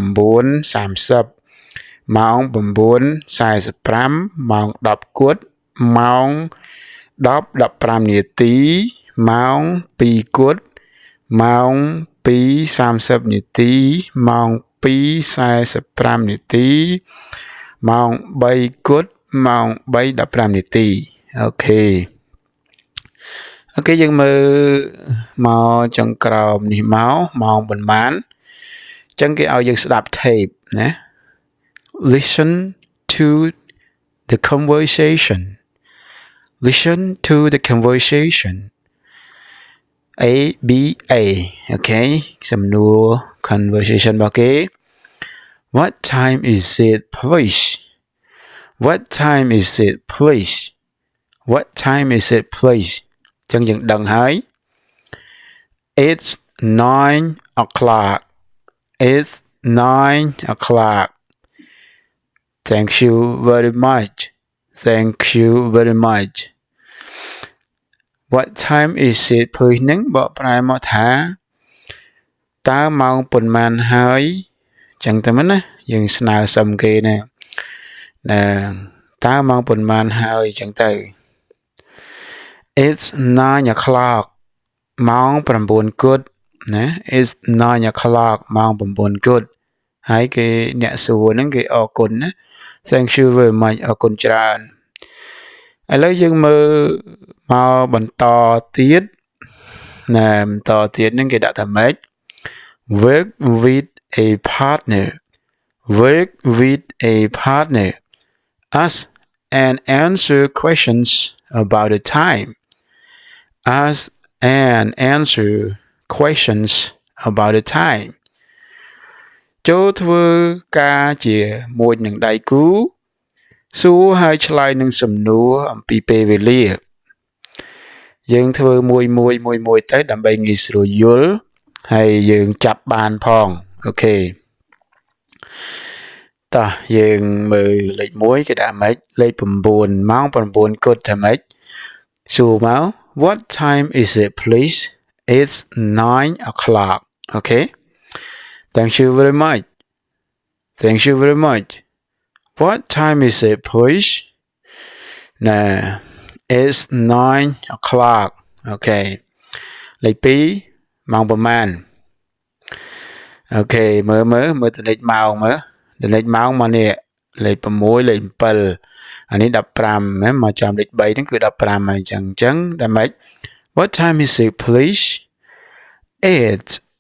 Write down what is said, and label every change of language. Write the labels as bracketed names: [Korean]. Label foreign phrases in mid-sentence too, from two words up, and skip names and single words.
[Khmer] 9:30 ម៉ោង 9:45 ម៉ោង 10 គួតម៉ោង 10:15 នាទីម៉ោង 2 គួតម៉ោង 2:30 នាទីម៉ោង 2:45 នាទីម៉ោង 3 គួតម៉ោង 3:15 នាទីអូខេ យើងមើលមកចុងក្រោមនេះមកម៉ោងប៉ុន្មានអញ្ចឹងគេឲ្យយើងស្ដាប់ tape ណា [English] Listen to the conversation Listen to the conversation ABA okay សំណួរ conversation [Khmer] របស់គេ [English] What time is it please What time is it please What time is it please [Khmer] ចឹងយើងដឹងហើយ [English] It's 9 o'clock It's 9 o'clock Thank you very much Thank you very much What time is it please [Khmer] នឹងបកប្រែមកថាតើម៉ោងប៉ុន្មានហើយចឹងទៅមិនណាយើងស្នើសុំគេណាតើម៉ោងប៉ុន្មានហើយចឹងទៅ [English] It's 9 o'clock [Khmer] ម៉ោង 9 គួតណា [English] It's 9 o'clock [Khmer] ម៉ោង 9 គួតហើយគេអ្នកសួរហ្នឹងគេអរគុណណា [English] Thank you very much [Khmer] អរគុណច្រើនឥឡូវយើងមើលមកបន្តទៀតណាបន្តទៀតហ្នឹងគេដាក់ថាម៉េ [English] ច Work with a partner Work with a partner Ask and answer questions about the time Ask and answer questions about the time [Khmer] ចូលធ្វើការជាមួយនឹងដៃគូសួរហើយឆ្លើយនឹងសំណួរអំពីពេលវេលាយើងធ្វើមួយទៅដើម្បីងាយស្រួលយល់ហើយយើងចាប់បានផងអូខេ តោះយើងមើលលេខ1គេដាក់ម៉េចលេខ9ម៉ោង 9 គួតថាម៉េចសួរមក [English] What time is it please It's 9 o'clock Okay Thank you very much Thank you very much What time is it please [Khmer] ណែ [English] It's 9 o'clock Okay [Khmer] លេខ2ម៉ោងប្រហែលអូខេមើលតលេខម៉ោងមើលតលេខម៉ោងមកនេះលេខ6លេខ7អានេះ15ណាមកចាំលេខ3ហ្នឹងគឺ15ហើយអញ្ចឹងដល់ម៉េច [English] What time is it please It's